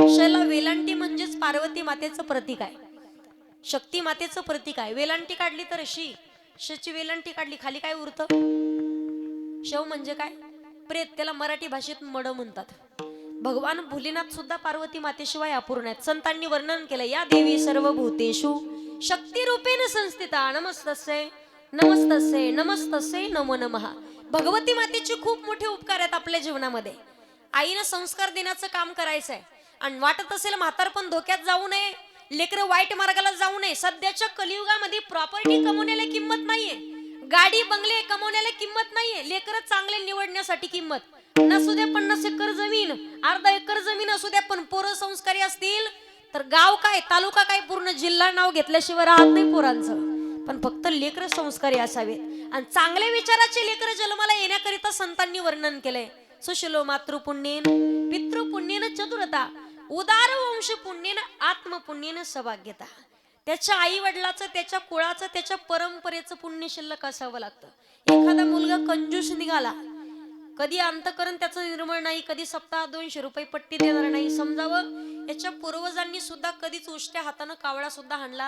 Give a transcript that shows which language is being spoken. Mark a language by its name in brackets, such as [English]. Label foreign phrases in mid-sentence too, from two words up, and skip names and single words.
[Marathi] शैला वेलांटी म्हणजेच पार्वती मातेचं प्रतीक आहे, शक्ती मातेचं प्रतीक आहे. वेलांटी काढली तर शी वेलांटी काढली, खाली काय उरतं? शव म्हणजे काय? प्रेत, त्याला मराठी भाषेत मड म्हणतात. भगवान भोलेनाथ सुद्धा पार्वती मातेशिवाय अपूर्ण आहेत. संतांनी वर्णन केलं, [Sanskrit] या देवी सर्व भूतेषु शक्ती रूपेण संस्थिता, नमस्तस्यै नमस्तस्यै नमस्तस्यै नमो नमः. [Marathi] भगवती मातेचे खूप मोठे उपकार आहेत आपल्या जीवनामध्ये. आईनं संस्कार देण्याचं काम करायचं आहे, आणि वाटत असेल म्हातारपण धोक्यात जाऊ नये, लेकरं वाईट मार्गाला जाऊ नये. सध्याच्या कलियुगामध्ये प्रॉपर्टी कमवण्याला किंमत नाहीये, गाडी बंगले कमवण्याला किंमत नाहीये, लेकरं चांगले निवडण्यासाठी किंमत. नसू द्या 50 एकर जमीन, अर्धा एकर जमीन असू द्या, पण पोरं संस्कारी असतील तर गाव काय, तालुका काय, पूर्ण जिल्हा नाव घेतल्याशिवाय राहत नाही पोरांचं. पण फक्त लेकर संस्कारी असावेत, आणि चांगल्या विचाराचे लेकर जन्माला येण्याकरिता संतांनी वर्णन केलंय. [Sanskrit] सुशिलो मातृपुण्येन पितृपुण्येन चतुरता, उदार वंश पुण्येन आत्मपुण्येन सौभाग्यता. [Marathi] त्याच्या आई वडिलाचं, त्याच्या कुळाचं, त्याच्या परंपरेचं पुण्य शिल्लक असावं लागतं. एखादा मुलगा कंजूस निघाला, कधी अंतकरण त्याचं निर्मळ नाही, कधी सप्ताह 200 रुपये पट्टी देणार नाही. समजावं, याच्या पूर्वजांनी सुद्धा कधीच उष्ट्या हातानं कावळा सुद्धा हाणला.